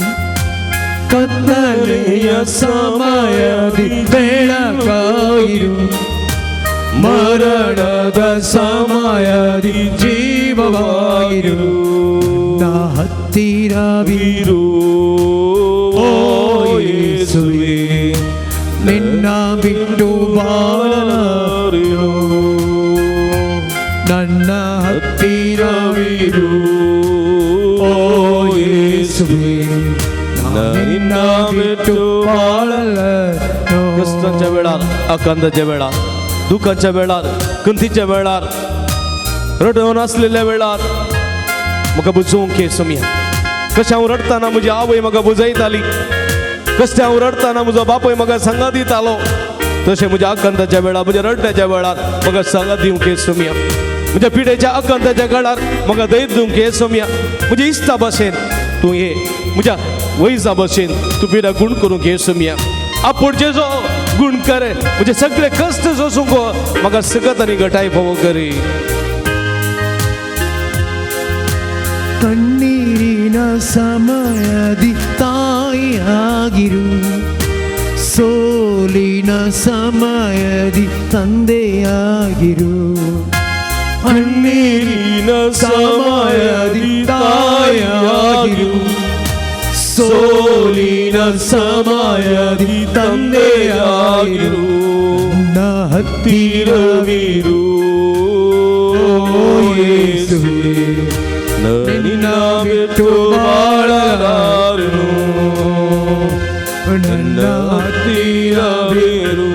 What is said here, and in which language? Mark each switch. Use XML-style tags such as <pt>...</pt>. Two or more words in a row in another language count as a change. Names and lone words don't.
<kn>ಕತ್ತಲೆಯ ಸಮಯದಿ ಬೆಳಕಾಗಿರು ಮರಣದ ಸಮಯದಿ ಜೀವವಾಗಿರು ನಾ ಹತ್ತಿರವಿರು ಓ ಯೇಸುವೇ ನಿನ್ನ ಬಿಟ್ಟು ಬಾಳಲಾರೆನು ನನ್ನ ಹತ್ತಿರವಿರು ಓ ಯೇಸುವೇ ನಿನ್ನ ಬಿಟ್ಟು बाळलारेनु</kn> <kok>कष्टाच्या वेळार आकांताच्या वेळार दुखाच्या वेळार खंतीच्या वेळार रडून असलेल्या वेळार म्हाका बुजोवंक येसुमिया कशें हांव रडटाना म्हजी आवय म्हाका बुजयताली कशें हांव रडटाना म्हजो बापूय म्हाका सांगात दितालो तशें म्हज्या आकांताच्या वेळार म्हज्या रडण्याच्या वेळार म्हाका सांगात दिवंक येसुमिया म्हज्या पिडेच्या आकांताच्या काळार म्हाका धैर्य दिवंक येसुमिया म्हज्या इश्टा भाशेन तूं ये म्हज्या वैजा भाशेन तूं पिडा गुण करूंक येसुमिया आपूण जेजो गुण करे म्हणजे सगळे कष्ट सोसूंक म्हाका सगळ्यात आनी घटाय फावो करी</kok> <kn>ಕಣ್ಣೀರಿನ ಸಮಯದಿ ತಾಯಿಯಾಗಿರು ಸೋಲಿನ ಸಮಯದಿ ತಂದೆಯಾಗಿರು ಕಣ್ಣೀರಿನ ಸಮಯದಿ ತಾಯಿಯಾಗಿರು ಸೋಲಿನ ಸಮಯದಿ ತಂದೆಯಾಗಿರು ನ ಹತ್ತಿರವಿರು ಓ ಯೇಸುವೇ ನಿನ್ನ ಬಿಟ್ಟು ಬಾಳಲಾರೆನು ನನ್ನ ಹತ್ತಿರವಿರು</kn>